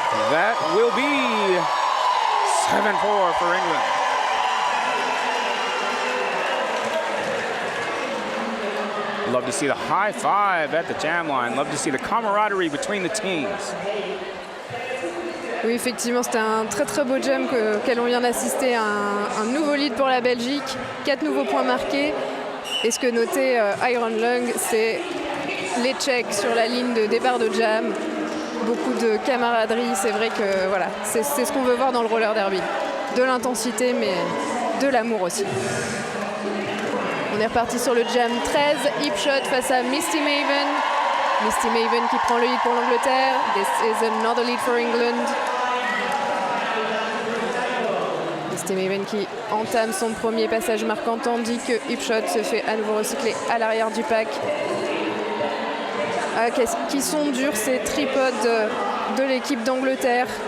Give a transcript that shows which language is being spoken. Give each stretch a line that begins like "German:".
English: That will be 7-4 for England. Love to see the high five at the jam line. Love to see the camaraderie between the teams.
French: Oui, effectivement, c'était un très beau jam auquel on vient d'assister. Un nouveau lead pour la Belgique, 4 nouveaux points marqués. Et ce que notait Iron Lung, c'est les checks sur la ligne de départ de jam. Beaucoup de camaraderie, c'est vrai que voilà, c'est ce qu'on veut voir dans le roller derby. De l'intensité, mais de l'amour aussi. On est reparti sur le jam 13, hip shot face à Misty Maven. Misty Maven qui prend le lead pour l'Angleterre.
English: This is another lead for England.
French: Misty Maven qui entame son premier passage marquant, tandis que hip shot se fait à nouveau recycler à l'arrière du pack. Ah, qui sont durs ces tripodes de l'équipe d'Angleterre.